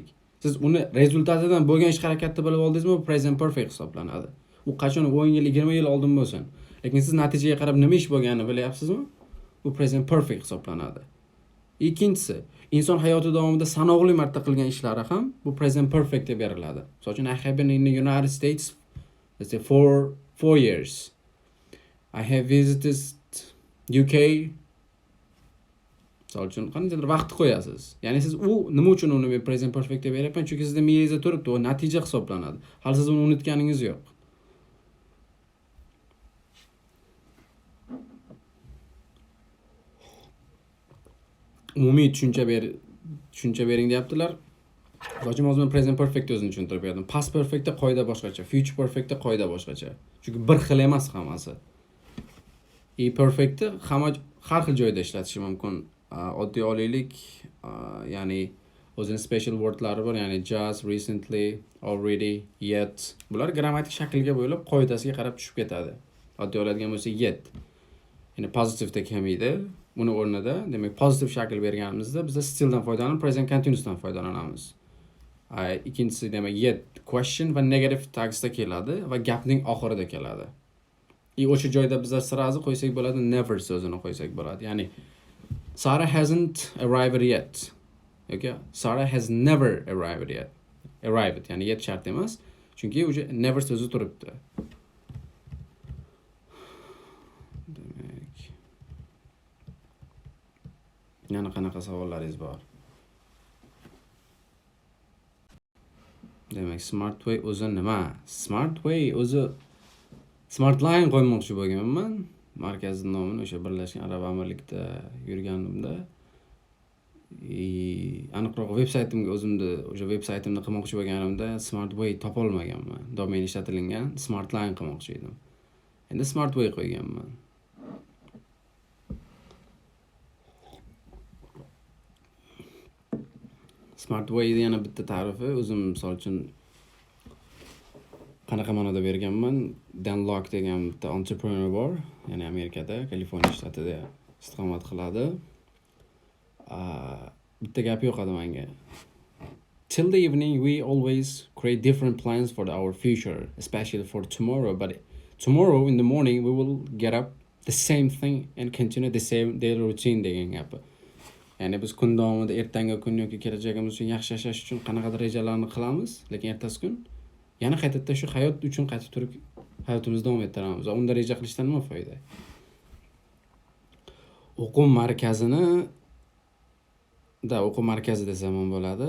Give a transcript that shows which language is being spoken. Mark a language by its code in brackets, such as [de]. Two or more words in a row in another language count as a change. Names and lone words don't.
[uz] Siz uni rezultatidan bo'lgan ish harakatni bilib oldingizmi, bu [en] present perfect [uz] hisoblanadi. U qachon 10 yil, 20 yil oldin bo'lsin. Lekin siz natijaga qarab nima ish bo'lganini bilyapsizmi? Bu [en] present perfect [uz] hisoblanadi. Ikkinchisi, inson hayoti davomida sanoqli marta qilgan ishlari ham bu [en] present perfect [uz] deb beriladi. Misol uchun, [en] I have been in the United States, let's say, for 4 years. I have visited UK. [uz] Misol uchun, qanday vaqt qo'yasiz. Ya'ni siz u nima uchun uni [en] present perfect [uz] deb beryapman? Chunki sizda miyangizda turibdi, u natija hisoblanadi. Hali siz uni unutganingiz yo'q. Umumiy tushuncha bering deyaptilar. Hozir men [en] present perfect [uz] o'zini tushuntirib berdim. [en] Past perfectda [uz] qoida boshqacha, [en] future perfectda [uz] qoida boshqacha. Chunki bir xil emas hammasi. Perfectni har xil joyda ishlatish mumkin. Oddiy olaylik, ya'ni o'zining [en] special wordlari [uz] bor, ya'ni [en] just, recently, already, yet. [uz] Bular grammatik shaklga bo'ylab qoidasiga qarab tushib ketadi. Oddiy oladigan bo'lsa yet. Ya'ni positive da kelmaydi. buni o'rnida, demak, pozitiv shakl berganimizda biz stilldan foydalanib [en] present continuousdan [uz] foydalanamiz. Ikkinchisi demak [en] yet question [uz] va [en] negative tagsda [uz] keladi va gapning oxirida keladi. O'sha joyda biz sirazi qo'ysak bo'ladi, never so'zini qo'ysak bo'ladi. [en] Ya'ni Sarah hasn't arrived yet. Okay? Sarah has never arrived yet. Arrived, [uz] ya'ni yet shart emas. Chunki o'sha never so'zi turibdi. Demak, yana qanaqa savollaringiz bor? Demak, [en] smart way [uz] o'zi nima? [en] Smart way [uz] o'zi [en] smart line [uz] qo'ymoqchi bo'lganman. Markazining nomini o'sha Birlashgan Arab Amirlikda yurganimda aniqroq veb-saytimga o'zimni o'sha veb-saytimni qilmoqchi bo'lganimda [en] smart way [uz] topolmaganman. Domain ishlatilgan [en] smart line [uz] qilmoqchi edim. Endi [en] smart way [uz] qo'yganman. [en] Smart way [uz] yana bitta ta'rifi o'zim misol uchun qanaqa ma'noda berganman? Dan Lok degan bitta entrepreneur bor, ya'ni Amerikada, Kaliforniya shtatida istiqomat qiladi. Bitta gap yoqadi menga. [en] Till the evening we always create different plans for our future, especially for tomorrow, but tomorrow in the morning we will get up the same thing and continue the same daily routine [uz] degan gap. Ya'ni biz kun davomida ertangi kun yoki kelajagimiz uchun yaxshi yashash uchun qanaqadir rejalarni qilamiz, lekin ertasi kun yana qaytadan shu hayot uchun qaytib turib hayotimizni davom ettiramiz. Unda reja qilishdan nima foyda? O'quv markazi desam ham bo'ladi.